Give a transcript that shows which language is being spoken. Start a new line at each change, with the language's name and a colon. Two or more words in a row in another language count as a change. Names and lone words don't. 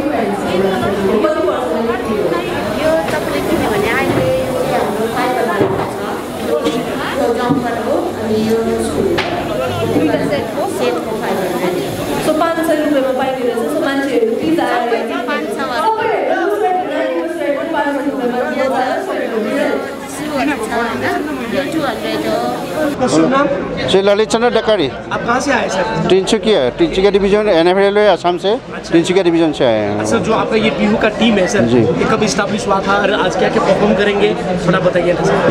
Nepali: यो तपाईँले किन्यो भने अहिले हाम्रो फाइबर भएको छ, यो जम्पर हो अनि यो सेटको फाइबर। सो 500 रुपियाँमा पाइने रहेछ। सो मान्छेहरू प्लिज आएर 500 श्री ललित चंद्र डकारी।
Hindi: आप कहाँ से आए सर? तिनसुकिया डिवीजन NF रेलवे असम से तिनसुकिया डिवीजन से आए हैं। सर जो आपका ये बिहू का टीम है सर, ये कब इस्टेब्लिश हुआ था और आज क्या परफॉर्म करेंगे थोड़ा बताइए ना सर।